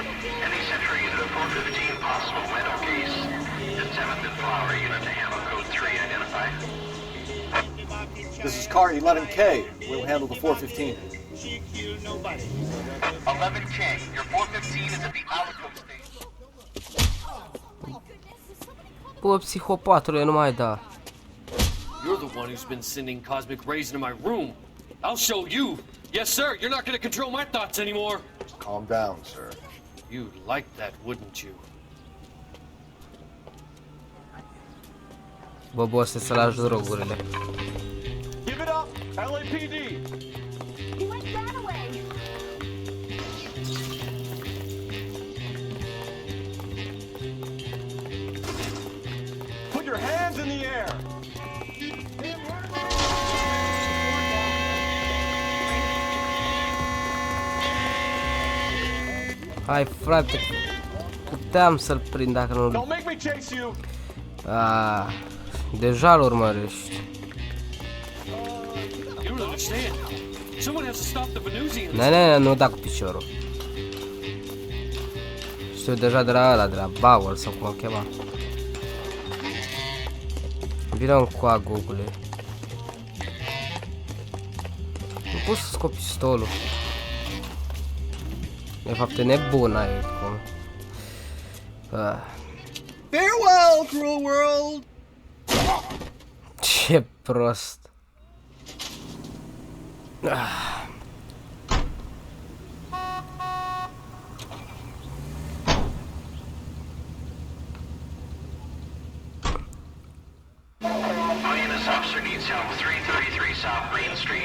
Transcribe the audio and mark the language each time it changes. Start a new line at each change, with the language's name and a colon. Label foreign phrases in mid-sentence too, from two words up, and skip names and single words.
English: Any Century unit of 415 possible window case. At 7th and Flower unit to ammo code 3 identified. This is car 11K. We'll handle the 415. 11K, your 415 is at the outpost station.
Romanian: Bă, psihopatule, nu mai da.
English: You're the one who's been sending cosmic rays into my room. I'll show you. Yes, sir. You're not going to control my thoughts anymore. Calm down, sir. You'd like that, wouldn't you?
Romanian: Bă, boss, să lași drogurile.
English: Give it up, LAPD. He went that way. Put your hands in the air.
Romanian: Hai, frate, puteam să-l prind dacă nu...
English: Don't make me chase you.
Romanian: Deja îl urmărești.
English: You don't understand. Someone has to stop the Venusians.
Romanian: Nu da cu piciorul. Știu deja de la ăla, de la Bauer sau cum o chema. Vine un coa, Google. Nu pot să scop pistolul. De fapt e nebun aici cum.
English: Farewell, cruel world!
Romanian: Ce prost.
English: Officer needs help, 333 South Main Street.